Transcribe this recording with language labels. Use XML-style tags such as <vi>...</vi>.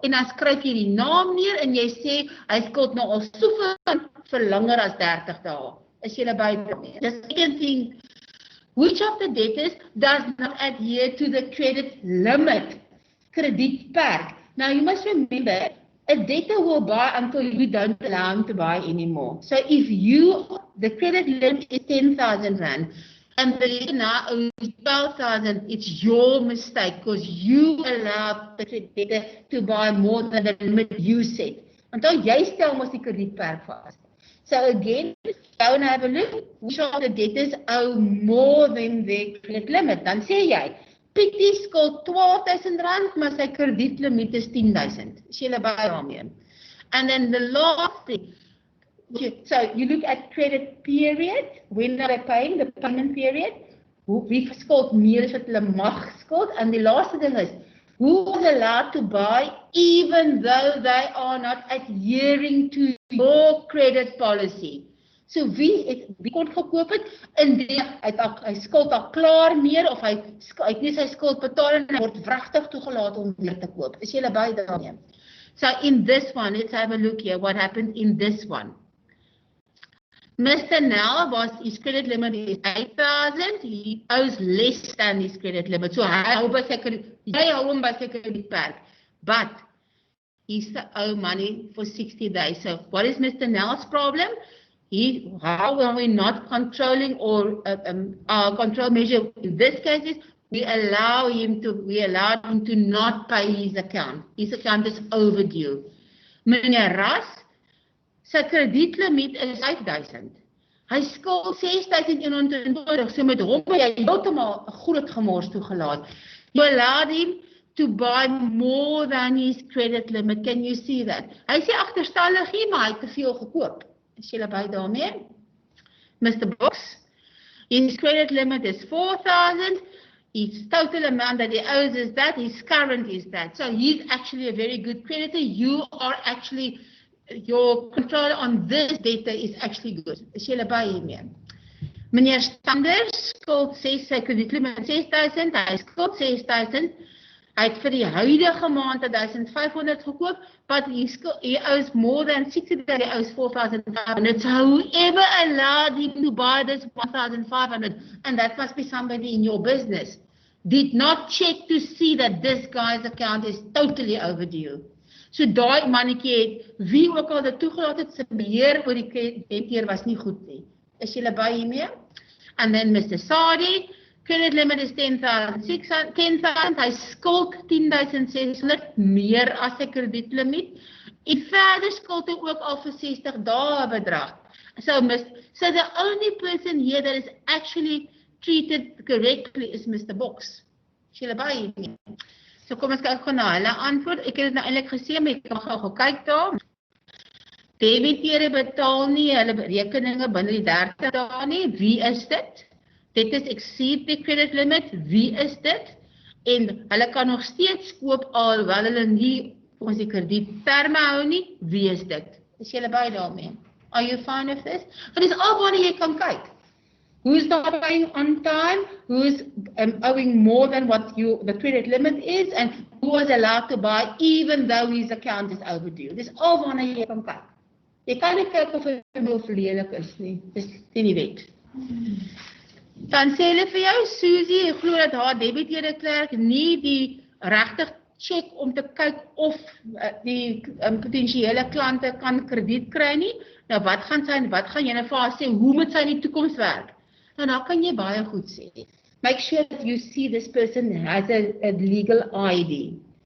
<af>En dan skryf jy die naam neer en jy sê hy skuld nou al soveel vir langer as 30 dae. Is jy by?</af> <en>The second thing Which of the debtors does not adhere to the credit limit? Kredietperk. Now you must remember, a debtor will buy until you don't allow him to buy anymore. So if the credit limit is 10,000 Rand, and the debtor now owes 12,000, it's your mistake because you allowed the debtor to buy more than the limit you set. Until</en> <af>jy stel mos die kredietperk vas.</af> <en>So again, go and have a look, which of the debtors owe more than their credit limit.</en> <af>Dan sê jy, Piet die skuld 12,000 Rand, maar sy kredietlimiet is 10,000. Is julle by daarmee?</af> <en>And then the last thing, so you look at credit period, when are they paying, the payment period,</en> <af>wie skuld meer as wat hulle mag skuld,</af> <en>and the last thing is, who is allowed to buy even though they are not adhering to your credit policy?</en> <af>So wie kon gekoop het, indien hy skuld al klaar meer, of hy het nie sy skuld betaal en hy word wragtig toegelaat om weer te koop. Is julle by daarmee?</af> <en>So in this one, let's have a look here, what happened in this one. Mr. Nell his credit limit is 8,000, he owes less than his credit limit.</en> <af>So hy hou by sy kredietperk,</af> <en>but he owe money for 60 days. So what is Mr. Nell's problem? How are we not controlling or our control measure in this case is we allowed him to not pay his account. His account is overdue.</en> <af>Meneer Ras, sy kredietlimiet is 5,000. Hy skuld 6,120, so met hom jy heeltemal groot gemors toegelaat.</af> <en>You allowed him to buy more than his credit limit. Can you see that?</en> <af>Hy sê agterstallig nie, maar hy het te veel gekoop. Is julle by daarmee?</af> <en>Mr. Box, his credit limit is 4,000. His total amount that he owes is that. His current is that. So he's actually a very good creditor. You are actually, your control on this data is actually good.</en> <af>Is julle by hiermee? Meneer Standers skuld sy kredietlimit 6,000. Hy skuld 6,000. Hy het vir die huidige maand 1,500 gekoop,</af> <en>but he owes more than 60 days, he owes 4,500. So whoever allowed him to buy this 1,500, and that must be somebody in your business, did not check to see that this guy's account is totally overdue.</en> <af>So daai mannetjie het, wie ook al dit toegelaat het, sy beheer oor die kredietkeer was nie goed nie. Is julle by hiermee?</af> <en>And then Mr. Sadi, credit limit is 10,000,</en> <af>hy skuld 10,600 meer as sy kredietlimiet. En verder skuld hy ook al vir 60 dae bedrag.</af> <en>So the only person here that is actually treated correctly is Mr.</en> <af>Box. Is julle by hiermee? So kom ons kyk gou na hulle antwoord. Ek het dit nou eintlik gesê, maar ek kan gou kyk daar. Debiteure betaal nie hulle rekeninge binne die 30 dae nie. Wie is dit?</af> <en>Debtors exceed the credit limit,</en> <af>wie is dit? En hulle kan nog steeds koop alhoewel hulle nie ons die kredietterme hou nie, wie is dit? Is julle by daarmee?</af> <en>Are you fine with this?</en> <af>Dit is al wanneer jy kan kyk.</af> <en>Who's not paying on time, who's owing more than what the credit limit is, and who was allowed to buy even though his account is overdue.</en> <af>Dit is al wanneer jy kan kyk. Jy kan nie kyk of hy verledelik is nie, dis nie wet. Dan sê hulle vir jou, Susie, ek glo dat haar debiteure klerk nie die regtig check om te kyk of die potensiële klante kan krediet kry nie. Nou wat gaan jy nou vir haar sê, hoe moet sy in die toekoms werk? Nou dan kan jy baie goed sê.</af> <en>Make sure that you see this person has a legal ID.</en>